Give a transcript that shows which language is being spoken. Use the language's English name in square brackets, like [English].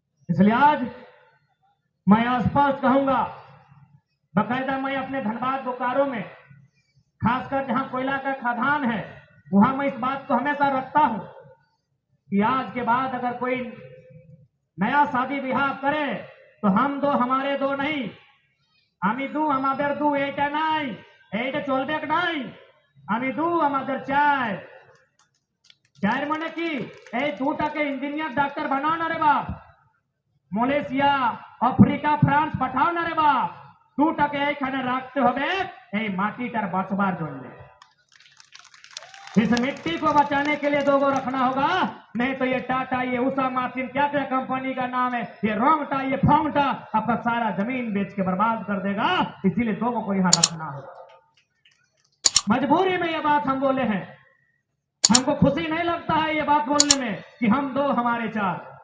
[Hindi] इसलिए आज मैं स्पष्ट कहूंगा, बकायदा मैं अपने धनबाद बोकारो में, खासकर जहां कोयला का खदान है, वहां मैं इस बात को हमेशा रखता हूं कि आज के बाद अगर कोई नया शादी विवाह करे तो हम दो हमारे दो नहीं, [Bangla] আমি দু আমাদের দু, এইটা নাই, এইটা চলবে নাই, আমি দু আমাদের চাই। চার মানে কি? এই দুটাকে ইঞ্জিনিয়ার ডাক্তার বানাও না রে বাপ, মালয়েশিয়া আফ্রিকা ফ্রান্স পাঠাও না রে বাপ, দুটাকে এইখানে রাখতে হবে এই মাটিটার বাঁচবার জন্য। [Hindi] इस मिट्टी को बचाने के लिए 2 गो रखना होगा, नहीं तो ये टाटा, ये उषा मार्टिन, क्या क्या कंपनी का नाम है, ये रोंगटा, ये फोंगटा आपका सारा जमीन बेच के बर्बाद कर देगा। इसीलिए 2 गो को यहां रखना होगा। मजबूरी में ये बात हम बोले हैं, हमको खुशी नहीं लगता है ये बात बोलने में कि हम 2 हमारे 4।